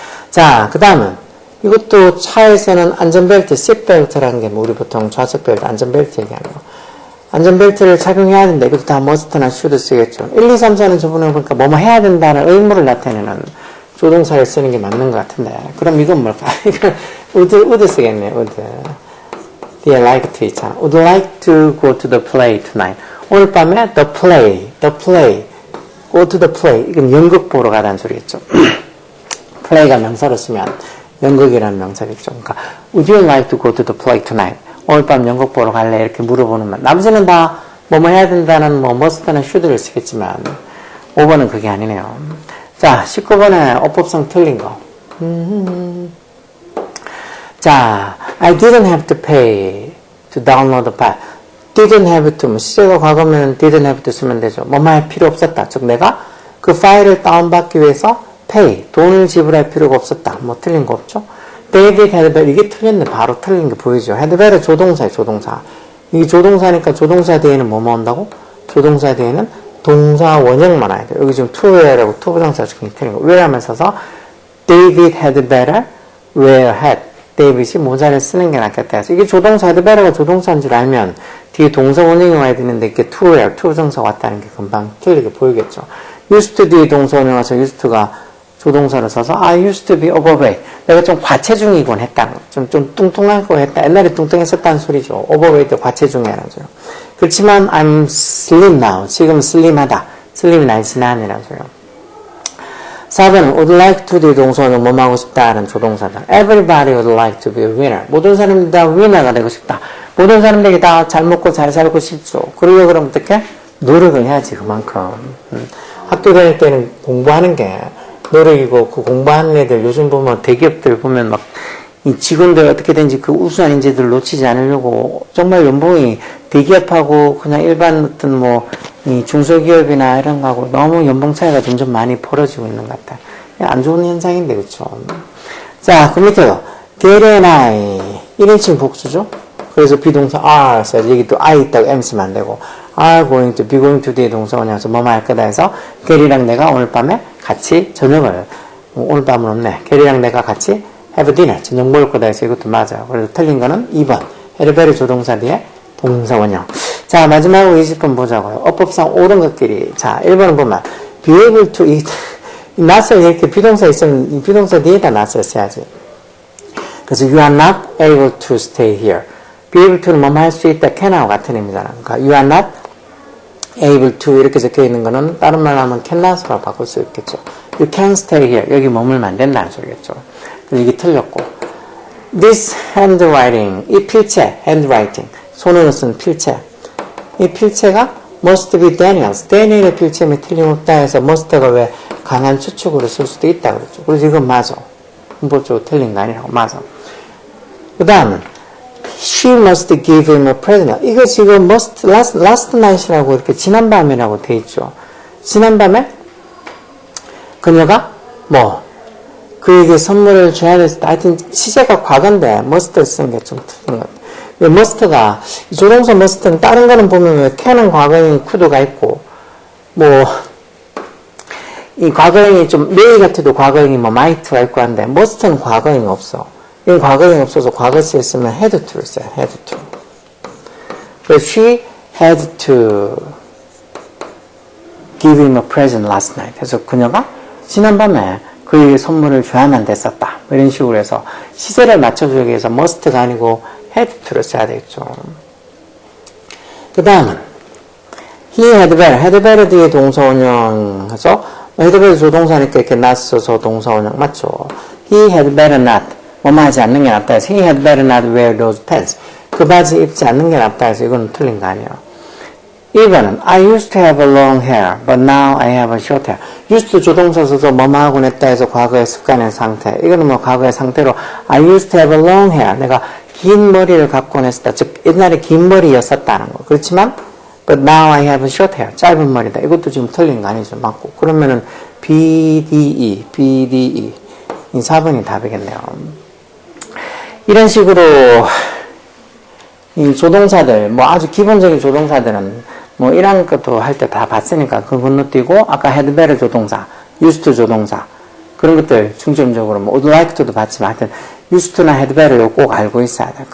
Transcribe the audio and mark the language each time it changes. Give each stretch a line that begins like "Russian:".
Korean: 자, 그 다음은 이것도 차에서는 안전벨트, seatbelt라는 게 뭐 우리 보통 좌석벨트, 안전벨트 얘기하는 거 안전벨트를 착용해야 된다. 이것도 다 must나 should 쓰겠죠. 1, 2, 3, 4는 저번에 보니까 뭐뭐 해야 된다는 의무를 나타내는 조동사를 쓰는 게 맞는 것 같은데 그럼 이건 뭘까? 이건 would 쓰겠네.
English: would. Dear like to
Korean: 있잖아.
English: Would like to go to the play tonight.
Korean: 오늘 밤에 the play go to the play 이건 연극 보러 가라는 소리겠죠. play가 명사로 쓰면 연극이라는 명사겠죠. 그러니까
English: would you like to go to the play tonight?
Korean: 오늘 밤 연극 보러 갈래? 이렇게 물어보는 말. 나머지는 다 뭐뭐 해야 된다는 뭐 must나 should를 쓰겠지만 5번은 그게 아니네요. 자, 19번에 어법상 틀린 거.
English: 자, I didn't have to pay to download the file. didn't have to,
Korean: 시제가 과거면
English: didn't have to
Korean: 쓰면 되죠. 뭐뭐 할 필요 없었다. 즉, 내가 그 파일을 다운받기 위해서 pay, 돈을 지불할 필요가 없었다. 뭐 틀린 거 없죠?
English: David had better,
Korean: 이게 틀렸네. 바로 틀린 게 보이죠? had better 조동사예요, 조동사. 이게 조동사니까 조동사 뒤에는 뭐뭐 한다고? 조동사 뒤에는 동사 원형만 와야 돼요. 여기 지금 to wear라고 to 부정사 적용이 틀린 거. wear하면 써서
English: David had better wear a hat.
Korean: 데이빗이 모자를 쓰는 게 낫겠다 해서 이게 조동사 had better가 조동사인 줄 알면 뒤에 동사 원형이 와야 되는데 이게 to야 to 정사가 왔다는 게 금방 틀리게 보이겠죠.
English: used to
Korean: 뒤에 동사 원형 와서
English: used to
Korean: 가 조동사를 써서
English: I used to be overweight.
Korean: 내가 좀 과체중이곤 했다. 좀 뚱뚱하고 했다. 옛날에 뚱뚱했었다는 소리죠. overweight 과체중이라는 소리. 그렇지만
English: I'm slim now.
Korean: 지금 슬림하다. 슬림이 날씬한이라는 소리요. 4번은 would like to 뒤에 동사는 뭐 하고 싶다는 조동사다.
English: Everybody would like to be a winner.
Korean: 모든 사람들이 다 위너가 되고 싶다. 모든 사람들이 다 잘 먹고 잘 살고 싶죠. 그러려고 그러면 어떻게? 노력을 해야지 그만큼. 학교 다닐 때는 공부하는 게 노력이고 그 공부하는 애들 요즘 보면 대기업들 보면 막 이 직원들 어떻게든지 그 우수한 인재들을 놓치지 않으려고 정말 연봉이 대기업하고 그냥 일반 어떤 뭐 이 중소기업이나 이런 거하고 너무 연봉 차이가 점점 많이 벌어지고 있는 것 같아요. 안 좋은 현상인데 그렇죠. 자, 그 밑에요.
English: get and I
Korean: 1인칭 복수죠. 그래서 비동사 are 써야지. 여기 또 I 있다고 M 쓰면 안 되고 are going to, be going to 뒤에 동사 원형에서 뭐뭐 할 거다 해서 게리랑 내가 오늘 밤에 같이 저녁을 오늘 밤은 없네. 게리랑 내가 같이 have dinner 저녁 먹을 거다 해서 이것도 맞아요. 그래서 틀린 거는 2번 헤르베르 조동사 뒤에 동사 원형. 자, 마지막으로 20번 보자고요. 어법상 옳은 것끼리. 자, 1번은 보면 be able to 이 not을 이렇게 비동사 있으면 이 비동사 뒤에다 not을 써야지.
English: 그래서 you are not able to stay here.
Korean: be able to는 뭐뭐 할 수 있다. can하고 같은 의미잖아. 그러니까 you are not able to 이렇게 적혀 있는 거는 다른 말로 하면 cannot으로 바꿀 수 있겠죠.
English: you can stay here.
Korean: 여기 머물면 안 된다는 소리겠죠. 그래서 이게 틀렸고 this handwriting 이 필체 handwriting 손으로 쓴 필체 이 필체가 must be Daniel's. Daniel의 필체면 틀림없다 해서 must가 왜 강한 추측으로 쓸 수도 있다 그랬죠. 그래서 이건 맞아. 문법적으로 틀린 거 아니라고 맞아. 그 다음은
English: she must give him a present.
Korean: 이거 지금 must last night이라고 이렇게 지난밤이라고 돼 있죠. 지난밤에 그녀가 뭐 그에게 선물을 줘야 됐을 때 하여튼 시제가 과거인데 must를 쓴 게 좀 틀린 것 같아요. must가 조동사 must는 다른 거는 보면 왜 can은 과거형이 could가 있고 뭐 이 과거형이 좀 may 같아도 과거형이 뭐 might가 있고 한데 must는 과거형이 없어. 이건 과거형이 없어서 과거시에 쓰면 had to를 써요.
English: had to. 그래서 she had to give him a present last night.
Korean: 그래서 그녀가 지난밤에 그에게 선물을 줘야만 됐었다. 이런 식으로 해서 시제를 맞춰주기 위해서 must가 아니고 had to를 써야 되겠죠. 그 다음은
English: he had better.
Korean: had better 뒤에 동사원형 해서 had better 조동사니까 이렇게 not 써서 동사원형 맞죠.
English: he had better not.
Korean: 뭐만 하지 않는 게 낫다 해서
English: he had better not wear those pants.
Korean: 그 바지 입지 않는 게 낫다 해서 이건 틀린 거 아니에요.
English: 1번은 I used to have a long hair, but now I have a short hair.
Korean: used to 조동사 써서 뭐뭐 하곤 했다 해서 과거의 습관의 상태. 이거는 뭐 과거의 상태로
English: I used to have a long hair.
Korean: 내가 긴 머리를 갖곤 했었다. 즉 옛날에 긴 머리였었다는 거. 그렇지만
English: but now I have a short hair.
Korean: 짧은 머리다. 이것도 지금 틀린 거 아니죠. 맞고. 그러면은 BDE 이 4번이 답이겠네요. 이런 식으로 이 조동사들 뭐 아주 기본적인 조동사들은 뭐 1학년 것도 할 때 다 봤으니까 그거 건너뛰고 아까 had better 조동사, used to 조동사 그런 것들 중점적으로 뭐 would like to도 봤지만 하여튼 used to나 had better를 꼭 알고 있어야 돼.